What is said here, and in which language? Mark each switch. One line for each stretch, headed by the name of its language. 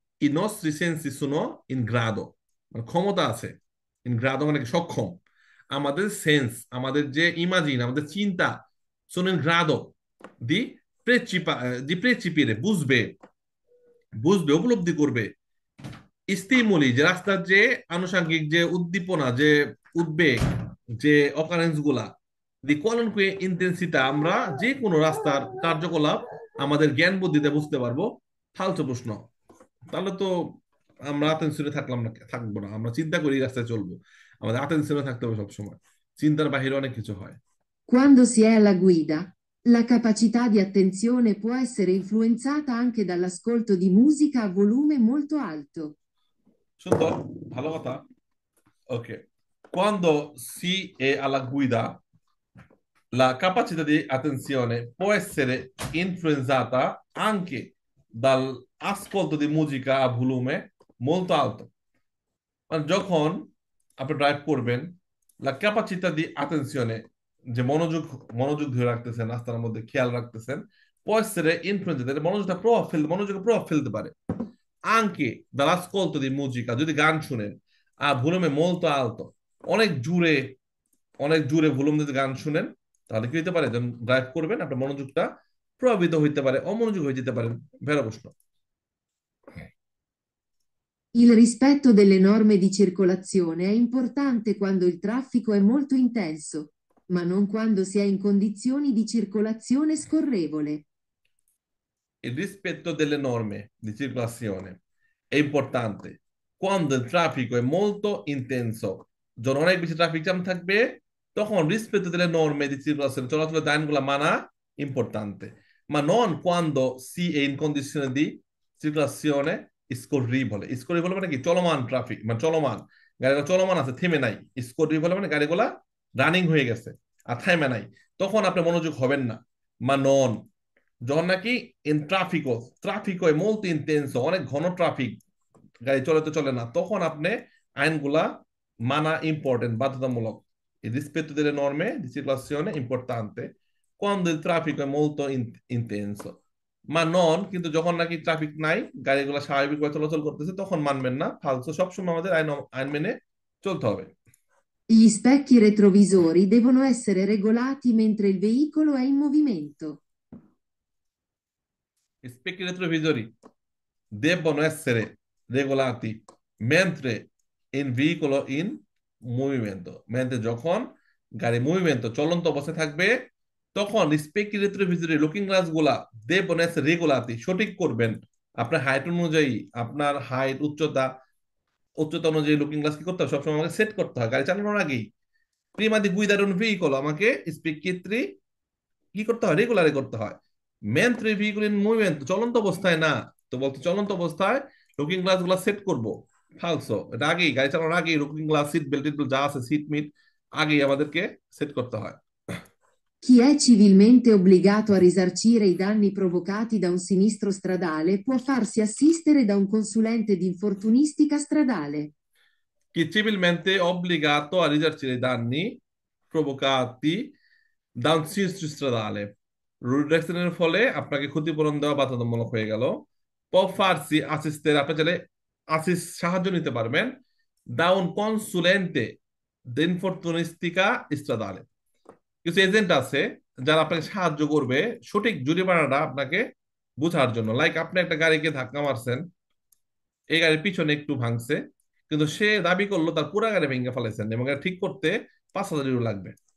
Italian: I nostri sensi sono in grado,
Bangla: মানে ক্ষমতা আছে, ইন গ্রাদো মানে কি সক্ষম, আমাদের সেন্স, আমাদের যে ইমাজিন, আমাদের চিন্তা,
Italian: sono in grado di di percepire,
Bangla: বুঝবে, বুঝবে, উপলব্ধি করবে, স্টিমুলি যে রাস্তার যে আনুষঙ্গিক যে উদ্দীপনা, যে উদ্বেগ, যে অকারেন্স গুলা, দি কোয়ালনকুয়ে ইন্টেন্সিটা, আমরা যে কোনো রাস্তার কার্যকলাপ আমাদের জ্ঞান বুদ্ধিতে বুঝতে পারবো। ফালতু প্রশ্ন। তাহলে তো আমরা আতেনশনে থাকলাম না, থাকবো না, আমরা চিন্তা করি রাস্তায় চলবো, আমাদের আতেনশনে থাকতে হবে সবসময়, চিন্তার বাহিরে অনেক কিছু হয়।
Italian: Quando si è alla guida, la capacità di attenzione può essere influenzata anche dall'ascolto di musica a volume molto alto.
Bangla: সুন্দর, ভালো কথা।
Italian: ওকে, quando si è alla guida la capacità di attenzione può essere influenzata anche dall'ascolto di musica a volume molto alto।
Bangla: মানে যখন আপনি drive করবেন, লা ক্যাপাচিটা দি attenzione, যে মনোযোগ, মনোযোগ ধরে রাখতেছেন, রাস্তার মধ্যে খেয়াল রাখতেছেন,
Italian: può essere influenzata,
Bangla: মনোযোগটা প্রভাব ফেলতে, মনোযোগে প্রভাব ফেলতে পারে
Italian: anche dall'ascolto di musica,
Bangla: যদি গান শুনেন,
Italian: a volume molto alto,
Bangla: অনেক জোরে, অনেক জোরে ভলিউম দিয়ে গান শুনেন, তাহলে কি হতে পারে, যখন ড্রাইভ করবেন আপনার মনোযোগটা প্রভাবিত হইতে পারে, অমনোযোগ হয়ে যেতে পারেন। ভেড়া প্রশ্ন।
Italian: Il rispetto delle norme di circolazione è importante quando il traffico è molto intenso, ma non quando si è in condizioni di circolazione scorrevole. Il rispetto delle norme di circolazione è importante quando il traffico è molto intenso,
Bangla: যখন অনেক বেশি traffic jam থাকবে, তখন
Italian: rispetto delle norme di circolazione, চলাচলের আইনগুলো মানা ইম্পর্ট্যান্তে, ma non quando si è in condizione di circolazione scorrevole।
Bangla: scorrevole মানে কি, চলমান ট্রাফিক, মানে চলমান গাড়িগুলো চলমান আছে, থেমে নাই। scorrevole মানে গাড়িগুলা রানিং হয়ে গেছে আর থেমে নাই, তখন আপনি মনোযোগ হবেন না। মা নন, যখন নাকি ইন ট্রাফিকো, ট্রাফিকো
Italian: molto intenso,
Bangla: অনেক ঘন ট্রাফিক, গাড়ি চলে তো চলে না, তখন আপনি আইনগুলা মানা ইম্পর্টেন্ট, বাধ্যতামূলক।
Italian: Il rispetto delle norme di circolazione è importante quando il traffico è molto intenso, ma non,
Bangla: কিন্তু যখন নাকি ট্রাফিক নাই, গাড়িগুলো স্বাভাবিকভাবে চলাচল করতেছে, তখন মানবেন না। ফালতু, সবসময় আমাদের আইন, আইন মেনে চলতে হবে।
Italian: Gli specchi retrovisori devono essere regolati mentre il veicolo è in movimento. Specchi retrovisori devono essere regolati mentre in veicolo in movimento,
Bangla: mentre যখন গাড়ি মুভমেন্ট, চলন্ত অবস্থায় থাকবে, তখন স্পেকি রেট্রোভিজরি লুকিং গ্লাস গুলা
Italian: devono essere regolati,
Bangla: সঠিক করবেন আপনার হাইট অনুযায়ী, আপনার হাইট, উচ্চতা, উচ্চতা অনুযায়ী লুকিং গ্লাস কি করতে হবে, সবসময় আমাকে সেট করতে হয় গাড়ি চালানোর আগেই।
Italian: prima di guidare un veicolo
Bangla: আমাকে স্পেকিত্রি কি করতে হয়, রেগুলারে করতে হয়। মেন্ট্রি ভেহিকুল ইন মুভমেন্ট, চলন্ত অবস্থায় না, তো বলতে চলন্ত অবস্থায় লুকিং গ্লাস গুলা সেট করবো। ফালসো, এটা আগেই গাড়ি চালানোর আগেই লুকিং গ্লাস, সিট বেল্ট যা আছে, সিট মিট আগেই আমাদেরকে সেট করতে হয়।
Italian: Chi è civilmente obbligato a risarcire i danni provocati da un sinistro stradale può farsi assistere da un consulente di infortunistica stradale. Chi civilmente obbligato a risarcire i danni provocati da un sinistro stradale,
Bangla: road অ্যাক্সিডেন্টের ফলে আপনাকে ক্ষতিপূরণ দেওয়া বাধ্যতামূলক হয়ে গেল।
Italian: può farsi assistere,
Bangla: আপনি চাইলে সাহায্য নিতে পারবেন,
Italian: da un consulente di infortunistica stradale,
Bangla: কিছু এজেন্ট আছে যারা আপনাকে সাহায্য করবে সঠিক জরিমানাটা আপনাকে বোঝার জন্য। লাইক আপনি একটা গাড়িকে ধাক্কা মারছেন, এই গাড়ির পিছনে একটু ভাঙছে, কিন্তু সে দাবি করলো তার পুরা গাড়ি ভেঙে ফেলেছেন এবং এটা ঠিক করতে 5,000 ইউরো লাগবে।